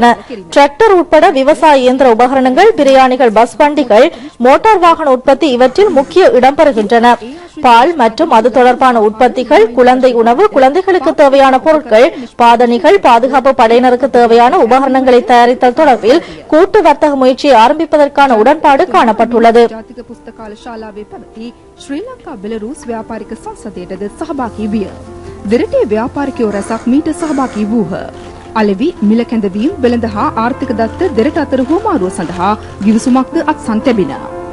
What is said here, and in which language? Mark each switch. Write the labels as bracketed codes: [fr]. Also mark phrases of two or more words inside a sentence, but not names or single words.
[ta] டிராக்டர் உட்பட விவசாய இயந்திர உபகரணங்கள், பிரியாணிகள், பஸ் வண்டிகள், மோட்டார் வாகன உற்பத்தி இவற்றில் முக்கிய இடம்பெறுகின்றன. பால் மற்றும் அது தொடர்பான உற்பத்திகள், குழந்தை உணவு, குழந்தைகளுக்கு தேவையான பொருட்கள், பாதணிகள், பாதுகாப்பு படையினருக்கு தேவையான உபகரணங்களை தயாரித்தல் தொடர்பில் கூட்டு வர்த்தக முயற்சியை ஆரம்பிப்பதற்கான உடன்பாடு காணப்பட்டுள்ளது. [si] ශ්‍රී ලංකා බෙලරුස් ව්‍යාපාරික සංසදයටද සහභාගී විය. දෙරටේ ව්‍යාපාරිකයෝ රැසක් මීට සහභාගී වූහ. අලෙවි, මිල කැඳවීම්, වෙළඳ හා ආර්ථික දත්ත දෙරට අතර හුවමාරුව සඳහා ගිවිසුමක්ද අත්සන් තැබිණ.